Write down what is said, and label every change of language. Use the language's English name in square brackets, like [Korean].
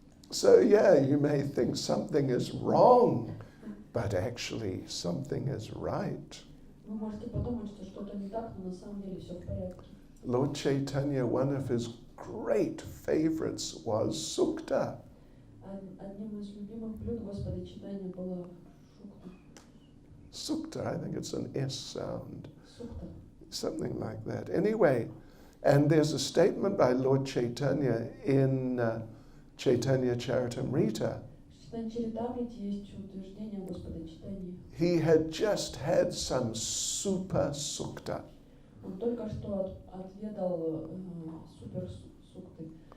[English] So you may think something is wrong, but actually something is right. [Russian] Вы можете подумать, что что-то не так, но на самом деле все в порядке. [English] Lord Chaitanya, one of his great favorites was sukta. [Russian] Одним из любимых блюд Господа Чайтаньи было шукта. [English] Sukta, I think it's an S sound. [Russian] Сукта. [English] Something like that. Anyway, and there's a statement by Lord Chaitanya in Chaitanya Charitamrita. [Russian] В Чайтанья Чаритамрите есть утверждение Господа Чайтаньи. [English] He had just had some super sukta. [Russian] Он только что отведал супер сукты.